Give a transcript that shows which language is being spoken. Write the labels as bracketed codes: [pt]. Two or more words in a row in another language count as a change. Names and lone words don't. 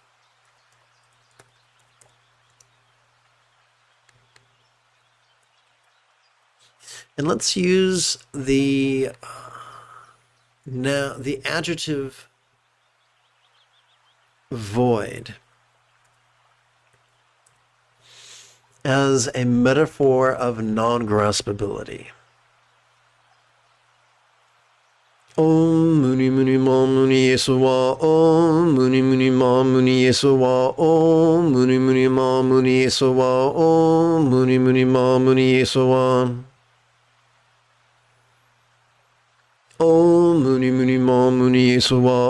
[en] And let's use the adjective void as a metaphor of non-graspability. [sa] Om muni muni ma muni yesuwa. Om muni muni ma muni yesuwa. Om muni muni ma muni yesuwa. Om muni muni ma muni yesuwa. Om muni muni ma muni yesuwa.